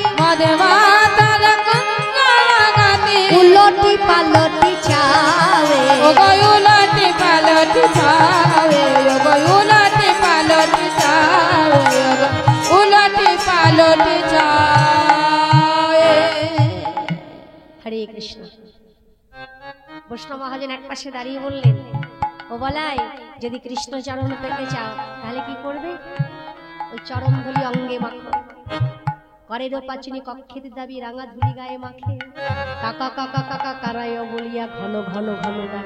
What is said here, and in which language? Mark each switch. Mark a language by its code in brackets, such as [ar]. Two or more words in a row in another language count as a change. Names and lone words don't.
[bn] মদে মাতল কুঞ্জর গতি উলটি পালটি চাবে ও উলটি পালটি ছাবে ও উলটি পালটি ছাবে উলটি পালটি ছাবে हरे कृष्ण বৈষ্ণব মহাজন এক পাশে দাঁড়িয়ে বললেন, ও বলাই যদি কৃষ্ণ চরণ পেতে চাও তাহলে কি করবে? ওই চরণ ধুলি অঙ্গে মাখো, করের পাচনি কক্ষের দাবি রাঙা ধুলি গায়ে মাখে, কাকা কাকা কাকা কারায় বলিয়া ঘন ঘন ঘন ডাকে,